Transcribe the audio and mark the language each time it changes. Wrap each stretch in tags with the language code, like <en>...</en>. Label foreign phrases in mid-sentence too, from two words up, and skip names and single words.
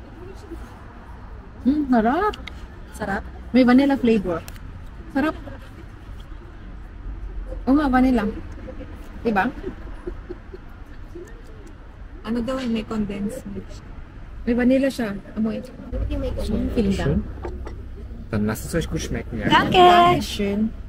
<tl>Harap. Sarap. May vanilla flavor. Sarap. Oo nga, vanilla. Diba? Ano daw may</tl> <en>condensed milk.</en> <tl>May vanilla siya. Amoy. Feeling lang.</tl> <de>Dann lasst es euch gut schmecken. Ja. Danke! Schön.</de>